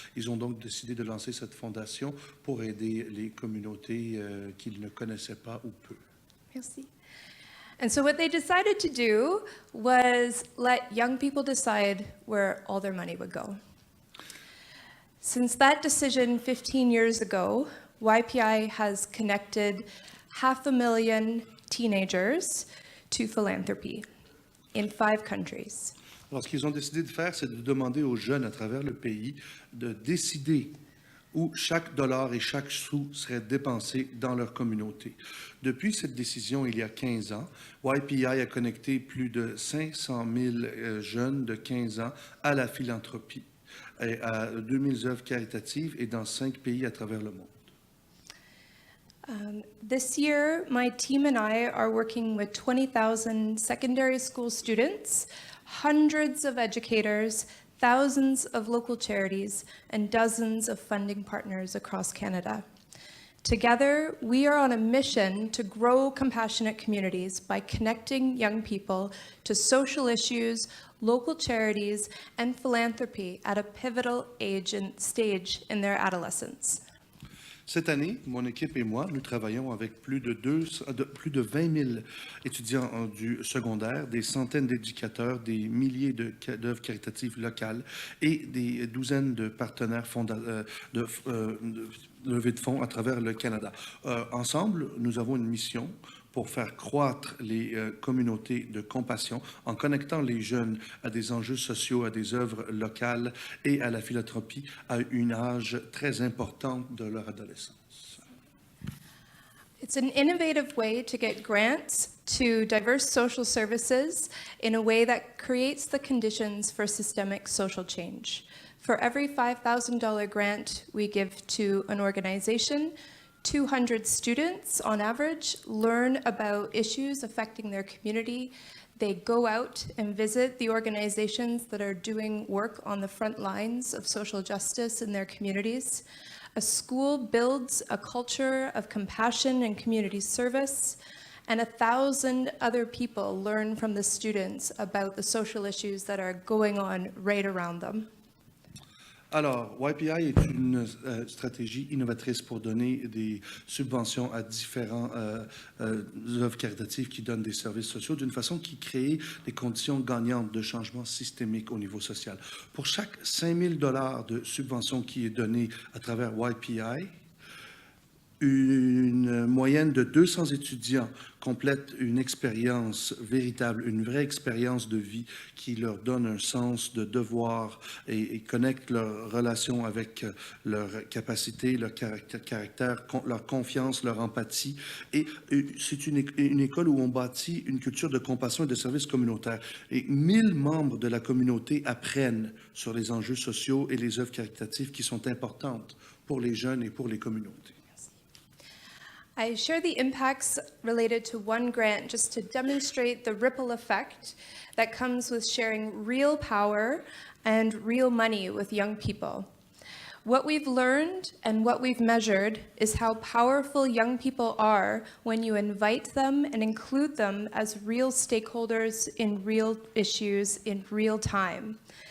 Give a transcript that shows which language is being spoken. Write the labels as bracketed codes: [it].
[fr] Ils ont donc décidé de lancer cette fondation pour aider les communautés qu'ils ne connaissaient pas ou peu. Merci. [en] And so what they decided to do was let young people decide where all their money would go. Since that decision 15 years ago, YPI has connected 500,000 teenagers to philanthropy in 5 countries. [fr] Alors, ce qu'ils ont décidé de faire, c'est de demander aux jeunes à travers le pays de décider où chaque dollar et chaque sou serait dépensé dans leur communauté. Depuis cette décision, il y a 15 ans, YPI a connecté plus de 500 000 jeunes de 15 ans à la philanthropie, et à 2000 œuvres caritatives et dans 5 pays à travers le monde. [en] This year, my team and I are working with 20,000 secondary school students, hundreds of educators, thousands of local charities, and dozens of funding partners across Canada. Together, we are on a mission to grow compassionate communities by connecting young people to social issues, local charities, and philanthropy at a pivotal stage in their adolescence. [fr] Cette année, mon équipe et moi, nous travaillons avec plus de 20 000 étudiants du secondaire, des centaines d'éducateurs, des milliers d'œuvres caritatives locales et des douzaines de partenaires de levée de fonds à travers le Canada. Ensemble, nous avons une mission pour faire croître les communautés de compassion en connectant les jeunes à des enjeux sociaux, à des œuvres locales et à la philanthropie à un âge très important de leur adolescence. [en] It's an innovative way to get grants to diverse social services in a way that creates the conditions for systemic social change. For every $5,000 grant we give to an organization, 200 students, on average, learn about issues affecting their community. They go out and visit the organizations that are doing work on the front lines of social justice in their communities. A school builds a culture of compassion and community service, and 1,000 other people learn from the students about the social issues that are going on right around them. [fr] Alors, YPI est une stratégie innovatrice pour donner des subventions à différentes œuvres caritatives qui donnent des services sociaux d'une façon qui crée des conditions gagnantes de changement systémique au niveau social. Pour chaque 5 000 $ de subvention qui est donnée à travers YPI, Une moyenne de 200 étudiants complètent une expérience véritable, une vraie expérience de vie qui leur donne un sens de devoir et connecte leur relation avec leur capacité, leur caractère, leur confiance, leur empathie. Et c'est une école où on bâtit une culture de compassion et de service communautaire. Et 1000 membres de la communauté apprennent sur les enjeux sociaux et les œuvres caritatives qui sont importantes pour les jeunes et pour les communautés. [en] I share the impacts related to one grant just to demonstrate the ripple effect that comes with sharing real power and real money with young people. What we've learned and what we've measured is how powerful young people are when you invite them and include them as real stakeholders in real issues in real time.